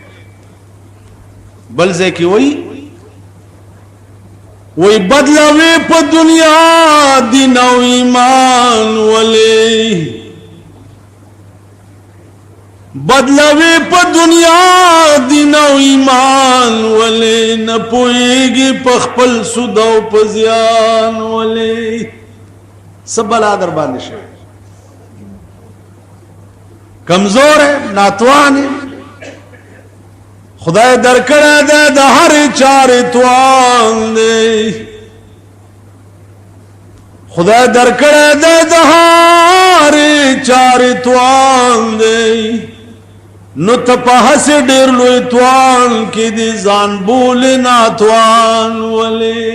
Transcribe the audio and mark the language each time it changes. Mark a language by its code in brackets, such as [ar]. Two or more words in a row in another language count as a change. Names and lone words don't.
[ps] بل ځکه کی وی بدلوی پا دنیا دین او ایمان ولی، بدلوی پا دنیا دین او ایمان ولی، نپوئیگی پا خپل سود او پا زیان ولی. سب بلا در باندې شوی، [ur] کمزور ہے، ناتوان ہے. [ps] خدای درکړه ده د هر چارې توان دی، خدای درکړه ده د هر چارې توان دی. نو ته په هسې ډېر لوی توان کې دې ځان بولې ناتوان ولې.